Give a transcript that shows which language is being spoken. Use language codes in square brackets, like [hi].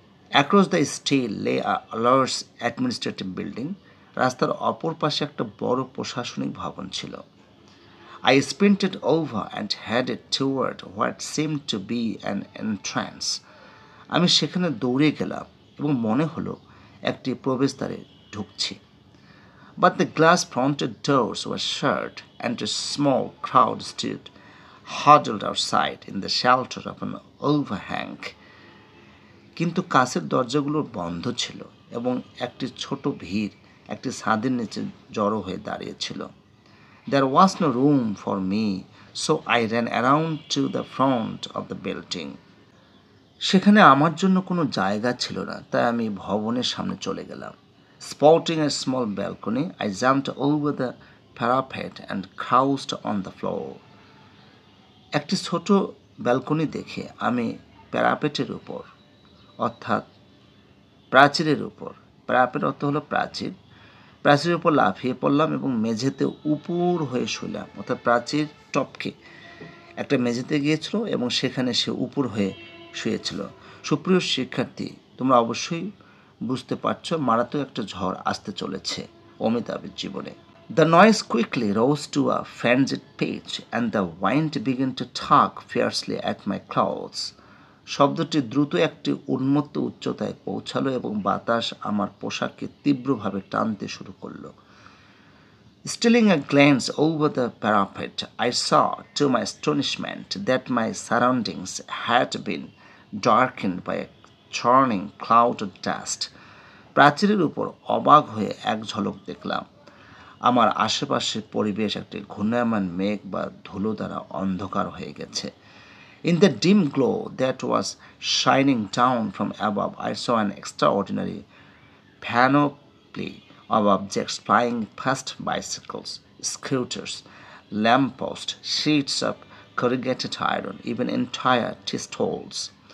[en] Across the street lay a large administrative building. [bn] রাস্তার অপর পাশে একটা বড় প্রশাসনিক ভবন ছিল। [en] I sprinted over and headed toward what seemed to be an entrance. [bn] আমি সেখানে দৌড়ে গেলাম এবং মনে হলো একটি প্রবেশদ্বারে ঢুকছি। [en] But the glass fronted doors were shut and a small crowd stood huddled outside in the shelter of an overhang. [bn] কিন্তু কাছের দরজাগুলো বন্ধ ছিল এবং একটি ছোট ভিড় একটি ছাদের নিচে জড়ো হয়ে দাঁড়িয়েছিল। [en] There was no room for me, so I ran around to the front of the building. [bn] সেখানে আমার জন্য কোনো জায়গা ছিল না, তাই আমি ভবনের সামনে চলে গেলাম। [en] Spotting a small balcony, I jumped over the parapet and crouched on the floor. [bn] একটি ছোট ব্যালকনি দেখে আমি প্যারাপেটের উপর অর্থাৎ প্রাচীরের উপর, প্যারাপেট অর্থ হলো প্রাচীর, প্রাচীরের উপর লাফিয়ে পড়লাম এবং মেঝেতে উপুর হয়ে শুলাম। অর্থাৎ প্রাচীর টপকে একটা মেঝেতে গিয়েছিল এবং সেখানে সে উপুর হয়ে শুয়েছিল। সুপ্রিয় শিক্ষার্থী, তোমরা অবশ্যই বুঝতে পারছো মারাত্মক একটা ঝড় আসতে চলেছে অমিতাভের জীবনে। [en] The noise quickly rose to a frenzied pitch and the wind began to tug fiercely at my clothes. [bn] শব্দটি দ্রুত একটি উন্মত্ত উচ্চতায় পৌঁছালো এবং বাতাস আমার পোশাককে তীব্রভাবে টানতে শুরু করলো। [en] Stealing a glance over the parapet, I saw, to my astonishment, that my surroundings had been darkened by a churning cloud of dust. [bn] প্রাচীরের উপর অবাক হয়ে এক ঝলক দেখলাম আমার আশেপাশের পরিবেশ একটি ঘূর্ণায়মান মেঘ বা ধুলো দ্বারা অন্ধকার হয়ে গেছে। [en] In the dim glow that was shining down from above, I saw an extraordinary panoply of objects flying past: bicycles, scooters, lampposts, sheets of corrugated iron, even entire tea stalls.